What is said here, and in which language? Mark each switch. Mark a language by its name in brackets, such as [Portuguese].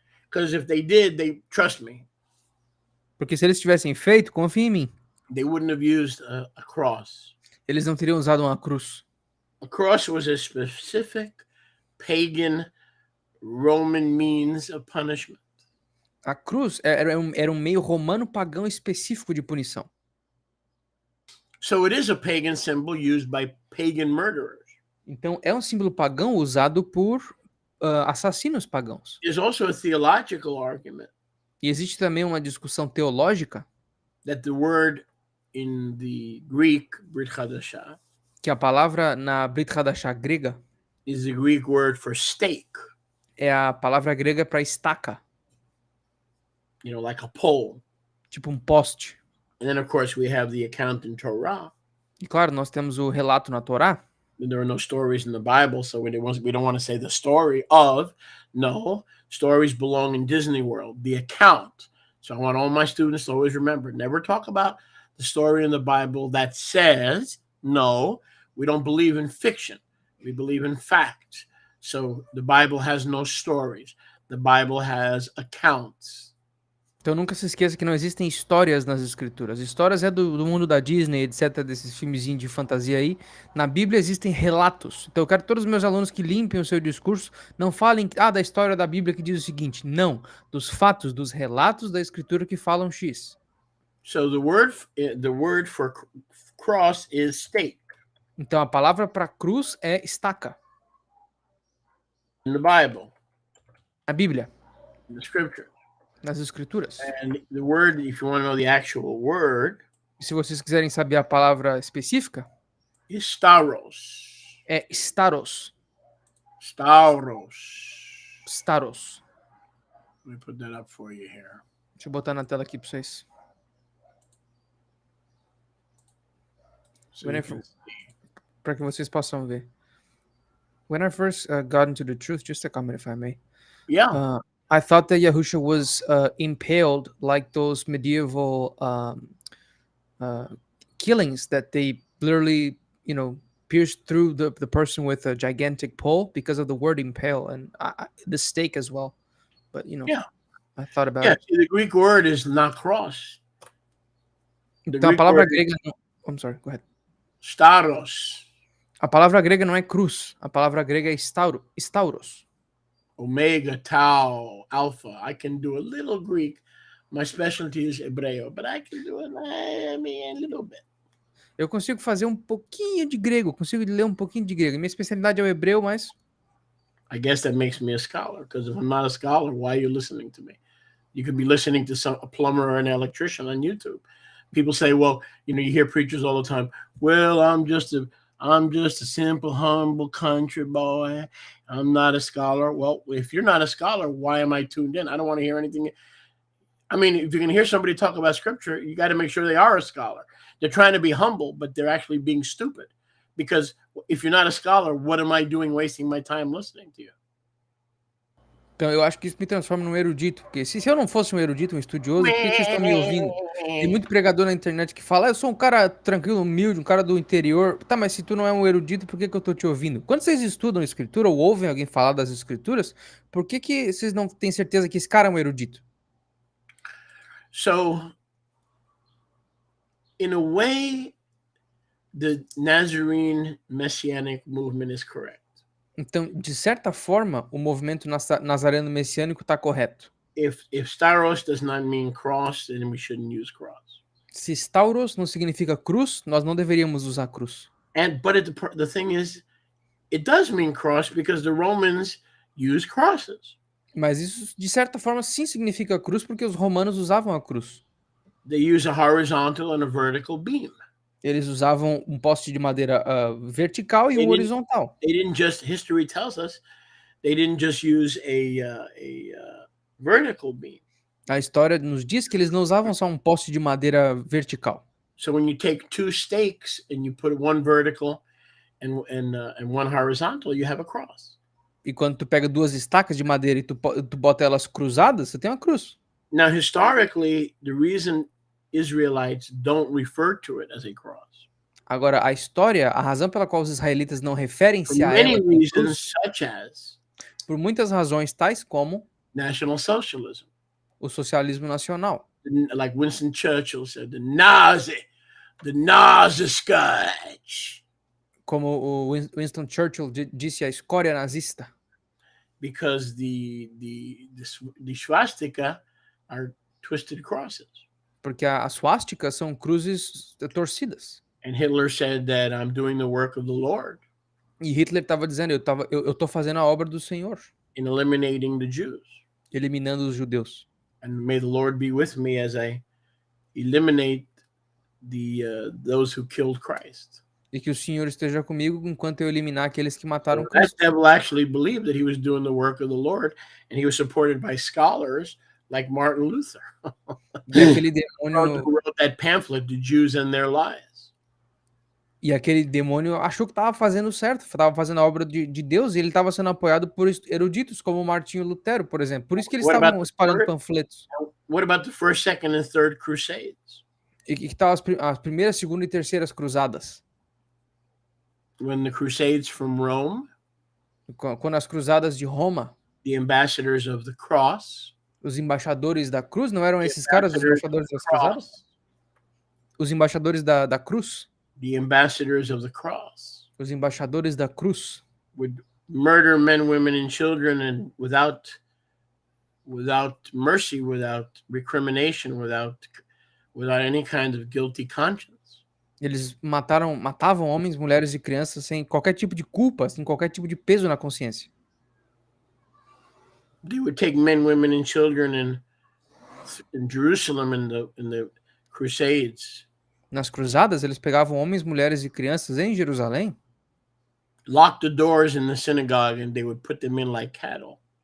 [English] Because if they did, trust me, [Portuguese] Porque se eles tivessem feito, confia em mim, [English] they wouldn't have used a cross. [Portuguese] eles não teriam usado uma cruz. [English] A cross was a specific pagan Roman means of punishment. [Portuguese] A cruz era um meio romano pagão específico de punição. [English] So it is a pagan symbol used by pagan murderers. [Portuguese] Então é um símbolo pagão usado por assassinos pagãos. [English] There's also a theological argument [Portuguese] E existe também uma discussão teológica [English] that the word in the Greek, Brit Hadashah, [Portuguese] que a palavra na Brit Hadashah grega [English] is the Greek word for stake. [Portuguese] é a palavra grega para estaca, [English] You know, like a pole. [Portuguese] tipo um poste. [English] And then, of course, we have the account in Torah. [Portuguese] E claro, nós temos o relato na Torá. [English] There are no stories in the Bible, so we don't want to say the story of. No, stories belong in Disney World, the account. So I want all my students to always remember, never talk about the story in the Bible that says, no, we don't believe in fiction. We believe in fact. So the Bible has no stories. The Bible has accounts. [Portuguese] Então nunca se esqueça que não existem histórias nas escrituras. Histórias é do mundo da Disney, etc, desses filmezinhos de fantasia aí. Na Bíblia existem relatos. Então eu quero que todos os meus alunos que limpem o seu discurso não falem da história da Bíblia que diz o seguinte. Não, dos fatos, dos relatos da escritura que falam X. [English] So the word for cross is stake [Portuguese] Então a palavra para cruz é estaca. [English] in the Bible, [Portuguese] Na Bíblia, [English] in the scripture. [Portuguese] nas escrituras. [English] And the word, if you want to know the actual word, [Portuguese] E se vocês quiserem saber a palavra específica, [English] is stauros. [Portuguese] é staros. [English] Stauros. [Portuguese] Staros. [English] Let me put that up for you here. [Portuguese] Deixa eu botar na tela aqui para vocês. [English] So you can [Portuguese] Para que vocês possam ver. [English] When I first got into the truth, just a comment if I may. Yeah. I thought that Yahusha was impaled like those medieval killings that they literally, pierced through the person with a gigantic pole because of the word impale and the stake as well. But, Yeah. I thought about Yeah. it. See, the Greek word is not cross. The [Portuguese] Então a [English] Greek [Portuguese] palavra [English] word is [Portuguese] grega. [English] I'm sorry, go ahead. stauros. [Portuguese] A palavra grega não é cruz. A palavra grega é stauros. [English] Omega, tau, alpha. I can do a little Greek. My specialty is Hebreo, but I can do it, a little bit. [Portuguese] Eu consigo fazer um pouquinho de grego, consigo ler um pouquinho de grego. Minha especialidade é o hebreu, mas [English] I guess that makes me a scholar, because if I'm not a scholar, why are you listening to me? You could be listening to a plumber or an electrician on YouTube. People say, well, you hear preachers all the time. Well, I'm just a simple, humble country boy. I'm not a scholar. Well, if you're not a scholar, why am I tuned in? I don't want to hear anything. I mean, if you're going to hear somebody talk about scripture, you got to make sure they are a scholar. They're trying to be humble, but they're actually being stupid. Because if you're not a scholar, what am I doing wasting my time listening to you? [Portuguese] então eu acho que isso me transforma num erudito, porque se eu não fosse um erudito, um estudioso, por que vocês estão me ouvindo? Tem muito pregador na internet que fala, eu sou um cara tranquilo, humilde, um cara do interior. Tá, mas se tu não é um erudito, por que eu tô te ouvindo? Quando vocês estudam escritura ou ouvem alguém falar das escrituras, por que vocês não têm certeza que esse cara é um erudito? [English] So, in a way, the Nazarene Messianic movement is correct. [Portuguese] Então, de certa forma, o movimento nazareno messiânico está correto. [English] If stauros does not mean cross, then we shouldn't use cross. [Portuguese] Se stauros não significa cruz, nós não deveríamos usar cruz. [English] But the thing is, it does mean cross because the Romans use crosses. [Portuguese] Mas isso, de certa forma, sim significa cruz, porque os romanos usavam a cruz. [English] They use a horizontal and a vertical beam. [Portuguese] Eles usavam um poste de madeira vertical e um horizontal. [English] History tells us, they didn't just use a vertical beam. [Portuguese] A história nos diz que eles não usavam só um poste de madeira vertical. [English] So when you take two stakes and you put one vertical and one horizontal, you have a cross. [Portuguese] E quando tu pega duas estacas de madeira e tu bota elas cruzadas, você tem uma cruz. [English] Now, historically, the reason Israelites don't refer to it as a cross. [Portuguese] Agora, a razão pela qual os israelitas não referem-se [English] For [Portuguese] a [English] many [Portuguese] ela como [English] reasons, [Portuguese] cruz, [English] such as [Portuguese] por muitas razões, tais como [English] National Socialism. [Portuguese] o socialismo nacional. [English] Like Winston Churchill said, the Nazi scourge. [Portuguese] Como o Winston Churchill disse, a escória nazista. [English] Because the swastika are twisted crosses. [Portuguese] Porque as swastika são cruzes torcidas. [English] And Hitler said that I'm doing the work of the Lord. [Portuguese] E Hitler estava dizendo, eu tô fazendo a obra do Senhor. [English] In eliminating the Jews. [Portuguese] Eliminando os judeus. [English] And may the Lord be with me as I eliminate those who killed Christ. [Portuguese] E que o Senhor esteja comigo enquanto eu eliminar aqueles que mataram [English] So [Portuguese] Cristo. [English] that devil actually believed that he was doing the work of the Lord, and he was supported by scholars like Martin Luther. [Portuguese] E aquele demônio, [English] who wrote that pamphlet, The Jews and Their Lies. [Portuguese] Achou que estava fazendo certo, estava fazendo a obra de Deus, e ele estava sendo apoiado por eruditos como Martinho Lutero, por exemplo. Por isso que eles estavam espalhando panfletos. [English] What about the first, second, and third crusades? [Portuguese] E que estavam as primeiras, segunda e terceiras cruzadas? [English] When the crusades from Rome, [Portuguese] Quando as cruzadas de Roma, [English] the ambassadors of the cross, [Portuguese] Os embaixadores da cruz não eram [English] The [Portuguese] esses caras os [English] ambassadors of [Portuguese] embaixadores [English] the [Portuguese] das cruzadas? [English] cross. [Portuguese] Os embaixadores da cruz? [English] The ambassadors of the cross [Portuguese] Os embaixadores da cruz [English] would murder men, women, and children, and without mercy, without recrimination, without any kind of guilty conscience. [Portuguese] eles matavam homens, mulheres e crianças sem qualquer tipo de culpa, sem qualquer tipo de peso na consciência. [English] They would take men, women, and children in Jerusalem in the Crusades, [Portuguese] Nas cruzadas, eles pegavam homens, mulheres e crianças em Jerusalém, [English] locked the doors in the synagogue, and they would put them in like cattle.